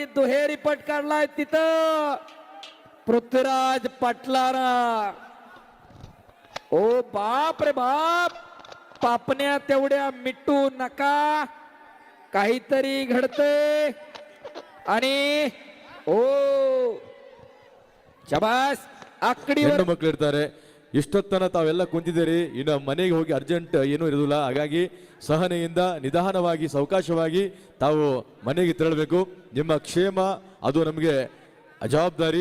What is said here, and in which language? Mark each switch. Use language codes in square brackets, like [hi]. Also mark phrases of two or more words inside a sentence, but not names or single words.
[mr] दुहेरी पट काढलाय तिथं पृथ्वीराज पटलारा. ओ बाप रे बाप. पापण्या तेवढ्या मिटू नका. काहीतरी घडतंय आणि ओ [kn] ಶಬಾಸ್ ಆಕಡಿ ಹೆಣ್ಣು ಮಕ್ಕಳು ಇರ್ತಾರೆ. ಇಷ್ಟೊತ್ತನ ತಾವೆಲ್ಲ ಕುಂತಿದ್ದೀರಿ, ಇನ್ನು ಮನೆಗೆ ಹೋಗಿ ಅರ್ಜೆಂಟ್ ಏನೂ ಇರೋದಿಲ್ಲ. ಹಾಗಾಗಿ ಸಹನೆಯಿಂದ ನಿಧಾನವಾಗಿ ಸಾವಕಾಶವಾಗಿ ತಾವು ಮನೆಗೆ ತೆರಳಬೇಕು. ನಿಮ್ಮ ಕ್ಷೇಮ ಅದು ನಮಗೆ ಜವಾಬ್ದಾರಿ.